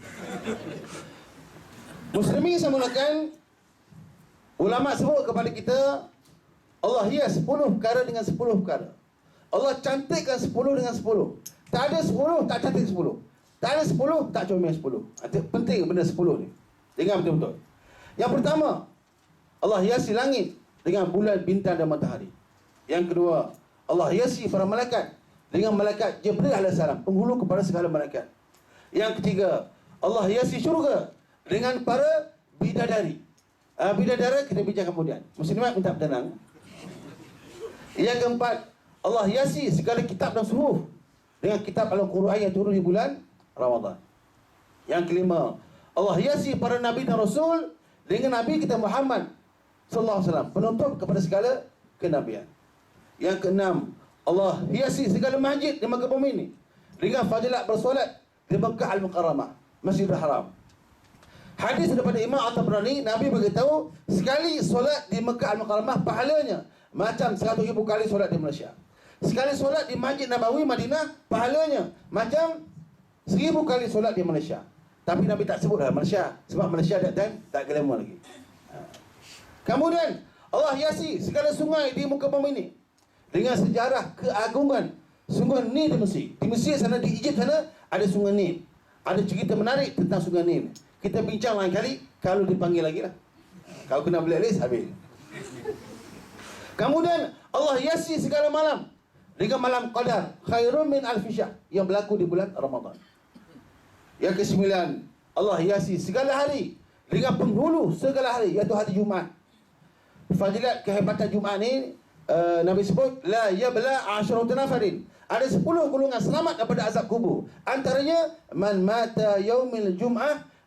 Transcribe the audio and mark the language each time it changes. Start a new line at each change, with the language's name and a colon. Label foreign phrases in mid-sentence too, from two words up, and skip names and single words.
Malay: Muslimin saya mulakan, ulama sebut kepada kita Allah hias 10 perkara dengan 10 perkara. Allah cantikkan 10 dengan 10. Tak ada 10 tak cantik 10. Tak ada 10 tak comel 10. Penting benda 10 ni. Dengar betul-betul. Yang pertama, Allah hiasi langit dengan bulan, bintang dan matahari. Yang kedua, Allah hiasi para malaikat dengan malaikat Jibril alaihissalam, penghulu kepada segala malaikat. Yang ketiga, Allah hiasi syurga dengan para bidadari. Bidadara kita bincang kemudian. Muslimat minta tenang. Yang keempat, Allah hiasi segala kitab dan suhuf dengan kitab Al-Quran yang turun di bulan Ramadan. Yang kelima, Allah hiasi para nabi dan rasul dengan nabi kita Muhammad
Arabic: صلى الله عليه وسلم,
Malay: penutup kepada segala kenabian. Yang keenam, Allah hiasi segala masjid di Makkah bumi ini dengan fadilat bersolat di Makkah Al-Mukarramah, Masjidil Haram. Hadis daripada Imam At-Tabrani, Nabi beritahu sekali solat di Makkah Al-Mukarramah pahalanya macam 100,000 kali solat di Malaysia. Sekali solat di Masjid Nabawi Madinah pahalanya macam 1000 kali solat di Malaysia. Tapi Nabi tak sebutlah Malaysia, sebab Malaysia
English: that time
Malay: tak glamour lagi. Kemudian Allah hiasi segala sungai di muka bumi ini dengan sejarah keagungan sungai Nil di Mesir. Di Mesir sana, di Egypt sana ada sungai Nil. Ada cerita menarik tentang sungai Nil. Kita bincang lain kali kalau dipanggil lagi lah. Kalau kena blacklist habis. Kemudian Allah hiasi segala malam dengan malam Qadar
Arabic: خير من ألف شهر
Malay: yang berlaku di bulan Ramadan. Yang kesembilan, Allah hiasi segala hari dengan penghulu segala hari, iaitu hari Jumaat. Fadilat kehebatan Jumaat ni Nabi sebut
Arabic: لا يبلى عشرة نفر.
Malay: Ada 10 golongan selamat daripada azab kubur. Antaranya
Arabic: من مات يوم الجمعة وليلتها.